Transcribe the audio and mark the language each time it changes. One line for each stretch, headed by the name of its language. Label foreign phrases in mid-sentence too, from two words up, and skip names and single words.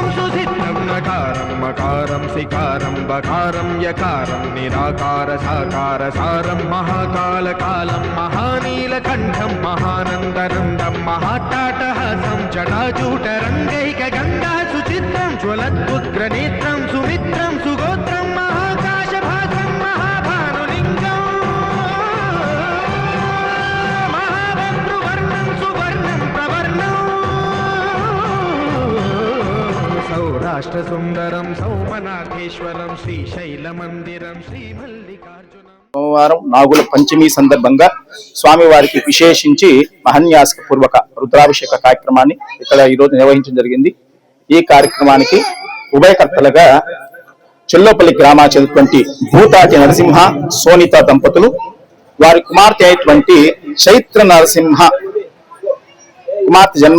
Sanskrit: सुसिद्धं नकारं मकारं सिकारं बकारं यकारं निराकार साकार सारं महाकालकालं महानीलकण्ठं महानन्दनन्दं महाट्टाटहासं जटाजूटरङ्गैकगङ्गा सुचित्रं ज्वलद्उग्रनेत्रं सुमित्रं सुगोत्रं महाकाशभासं महाभानुलिङ्गं महाभद्रुवर्णं सुवर्णं प्रवर्णं सौराष्ट्रसुन्दरं सौमनाथेश्वरं श्रीशैलमन्दिरं श्रीमल्लिकार्जुनं
Telugu: సోమవారం నాగుల పంచమి సందర్భంగా స్వామివారికి విశేషించి మహాన్యాస పూర్వక రుద్రాభిషేక కార్యక్రమాన్ని ఇక్కడ ఈరోజు నిర్వహించడం జరిగింది. ఈ కార్యక్రమానికి ఉభయకర్తలుగా చెల్లోపల్లి గ్రామాచెందినటువంటి భూతాటి నరసింహ సోనిత దంపతులు, వారి కుమార్తె అయినటువంటి చైత్ర నరసింహ కుమార్తె జన్మ